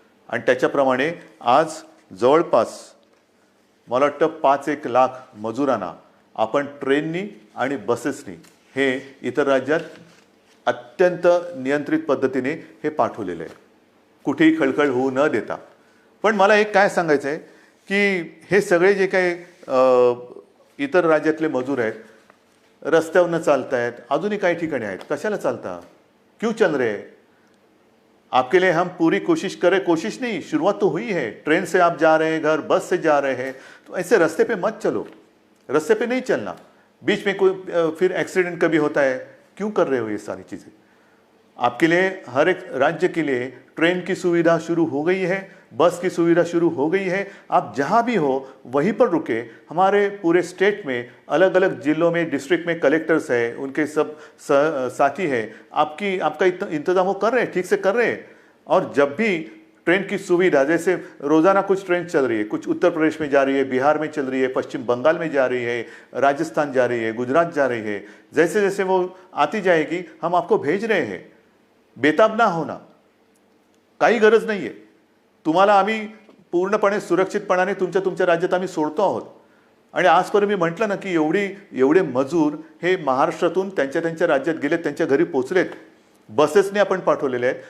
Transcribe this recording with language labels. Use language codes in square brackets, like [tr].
[mr] आणि त्याच्याप्रमाणे आज जवळपास मला वाटतं 5-1 लाख मजुरांना आपण ट्रेननी आणि बसेसनी हे इतर राज्यात अत्यंत नियंत्रित पद्धतीने हे पाठवलेलं आहे, कुठेही खळखळ होऊ न देता. पण मला एक काय सांगायचं आहे की हे सगळे जे काही इतर राज्यातले मजूर आहेत, रस्त्यावरनं चालत आहेत, अजूनही काही ठिकाणी आहेत, कशाला चालता, [hi] क्यों चल रहे? आपके लिए हम पूरी कोशिश करें, कोशिश नहीं, शुरुआत तो हुई है. ट्रेन से आप जा रहे हैं घर, बस से जा रहे हैं, तो ऐसे रास्ते पे मत चलो, रास्ते पे नहीं चलना. बीच में कोई फिर एक्सीडेंट कभी होता है, क्यों कर रहे हो ये सारी चीज़ें? आपके लिए हर एक राज्य के लिए ट्रेन की सुविधा शुरू हो गई है, बस की सुविधा शुरू हो गई है. आप जहाँ भी हो वहीं पर रुके. हमारे पूरे स्टेट में अलग अलग जिलों में डिस्ट्रिक्ट में कलेक्टर्स हैं, उनके सब साथी हैं, आपका इंतजाम वो कर रहे हैं, ठीक से कर रहे हैं. और जब भी ट्रेन की सुविधा, जैसे रोज़ाना कुछ ट्रेन चल रही है, कुछ उत्तर प्रदेश में जा रही है, बिहार में चल रही है, पश्चिम बंगाल में जा रही है, राजस्थान जा रही है, गुजरात जा रही है, जैसे जैसे वो आती जाएगी हम आपको भेज रहे हैं. बेताब ना होना, [mr] काही गरज नाही आहे. तुम्हाला आम्ही पूर्णपणे सुरक्षितपणाने तुमच्या राज्यात आम्ही सोडतो आहोत. आणि आजपर्यंत मी म्हटलं ना की एवढे मजूर हे महाराष्ट्रातून त्यांच्या राज्यात गेलेत, त्यांच्या घरी पोचलेत, बसेसने आपण पाठवलेले आहेत.